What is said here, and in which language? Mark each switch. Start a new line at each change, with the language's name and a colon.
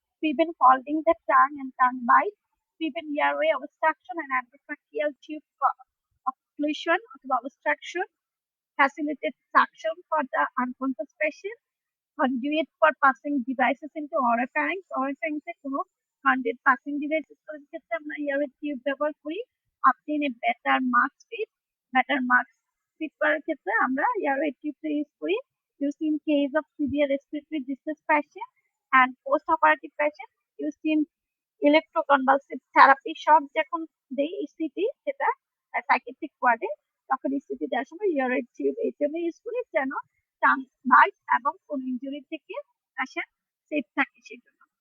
English: prevent holding the tongue and tongue bite, prevent airway obstruction and endotracheal tube occlusion or obstruction, facilitate suction for the unconscious patient, conduit for passing devices into oropharynx.
Bangla: Oropharynx কোনো
English: conduit passing devices
Bangla: ক্ষেত্রে আমরা airway tube ব্যবহার করি।
English: obtain a better mask fit, better mask fit
Bangla: করার ক্ষেত্রে আমরা
English: Airway টিউবটা use করি। used in case of severe respiratory distress patient and post operative patient, used in electroconvulsive therapy shock
Bangla: যখন দেই ইসিটি সেটা সাইকিয়াট্রিক ওয়ার্ডে, তখন ইসিটি দেওয়ার সময় এয়ারওয়ে টিউব এই জন্য ইউজ করি যেন টাং বাইট এবং কোন ইনজুরি থেকে পেশেন্ট সেফ থাকে সেজন্য।